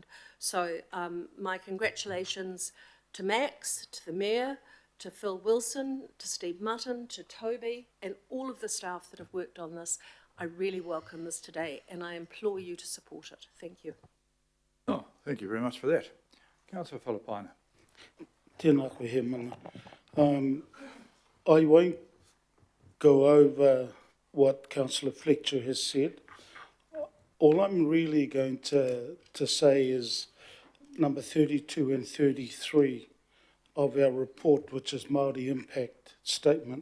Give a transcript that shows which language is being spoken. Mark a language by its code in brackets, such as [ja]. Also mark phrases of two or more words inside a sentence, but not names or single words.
[en] So my congratulations to Max, to the Mayor, to Phil Wilson, to Steve Mutton, to Toby, and all of the staff that have worked on this. I really welcome this today, and I implore you to support it. Thank you. Oh, thank you very much for that. Councillor Philippina. [mi] Tēnā koe he mana. [en] I won't go over what Councillor Fletcher has said. All I'm really going to say is number 32 and 33 of our report, which is Māori Impact Statement.